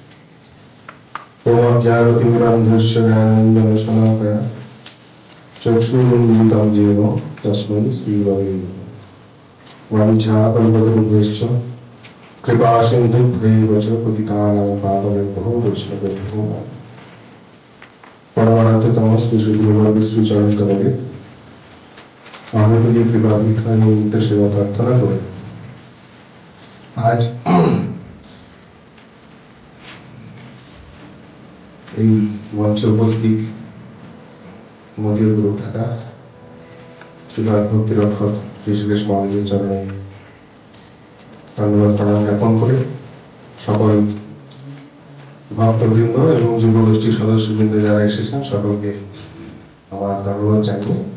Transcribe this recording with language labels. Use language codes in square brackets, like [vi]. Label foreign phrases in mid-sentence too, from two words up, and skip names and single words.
[sa] ओमज्ञानतिमिरन्धस्य ज्ञानाञ्जनशलाकया चक्षुरुन्मिलितं येन तस्मै श्रीगुरवे नमः। वाञ्छाकल्पतरुभ्यश्च कृपासिन्धुभ्यैव च पतितानां पावनेभ्यो वैष्णवेभ्यो नमः। परमानन्दतम श्री गुरुवर्ग श्री चरण कमले [bn] আমাদের কৃপা ভিক্ষা নিমিত্ত সেবা প্রার্থনা করে আজ এই মঞ্চে উপস্থিত মোদীয় গুরু দাদা শ্রীপাদ ভক্তি রক্ষক ঋষিকেশ মহারাজের চরণে ধন্যবাদ প্রণাম জ্ঞাপন করে সকল ভক্তবৃন্দ এবং যুব গোষ্ঠীর সদস্যবৃন্দ যারা এসেছেন সকলকে আমার ধন্যবাদ জানিয়ে